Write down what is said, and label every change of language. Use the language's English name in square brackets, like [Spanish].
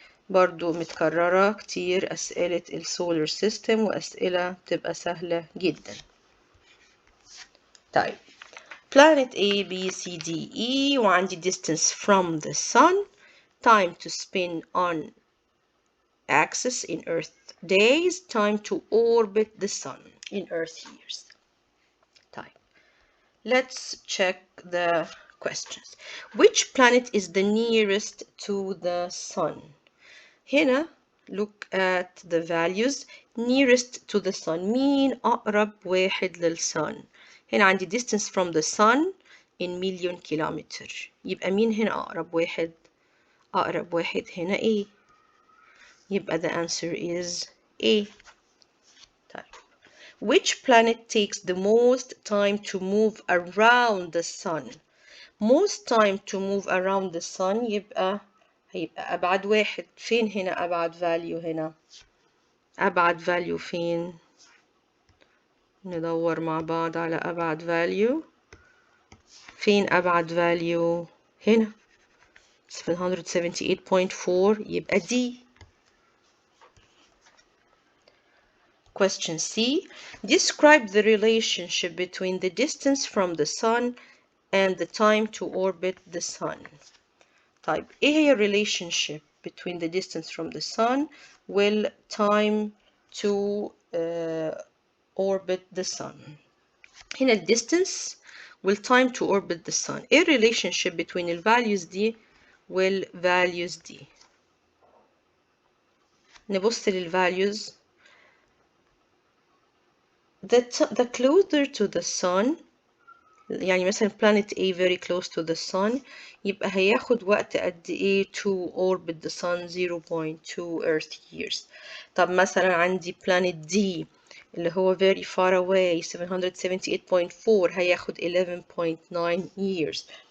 [Arabic] برضو متكررة كتير أسئلة السولار سيستم وأسئلة بتبقى سهلة جدا. [English] طيب planet A B C D E [Arabic] وعندي [English] distance from the sun, time to spin on axis in Earth days, time to orbit the sun in Earth years. طيب let's check the questions. Which planet is the nearest to the sun? هنا look at the values nearest to the sun. [Arabic] مين أقرب واحد للsun؟ هنا عندي [English] distance from the sun [Arabic] in مليون كيلومتر. يبقى مين هنا أقرب واحد؟ أقرب واحد هنا A. [English] يبقى the answer is A. [Arabic] طيب. [English] Which planet takes the most time to move around the sun? Most time to move around the sun [Arabic] يبقى هيبقى أبعد واحد. فين هنا أبعد value هنا؟ أبعد value فين؟ ندور مع بعض على أبعد value. فين أبعد value؟ هنا 778.4 يبقى D. [English] Question C. Describe the relationship between the distance from the sun and the time to orbit the sun. [Arabic] طيب إيه هي [English] relationship between the distance from the sun وال time to orbit the sun. هنا ال distance وال time to orbit the sun. [Arabic] إيه [English] relationship between [Arabic] ال values دي وال values دي؟ نبص لل values. [English] The closer to the sun [Arabic] يعني مثلا [English] planet A very close to the sun [Arabic] يبقى هياخد وقت قد إيه [English] to orbit the sun 0.2 Earth years. [Arabic] طب مثلا عندي planet D اللي هو [English] very far away [Arabic] 778.4 هياخد 11.9 years.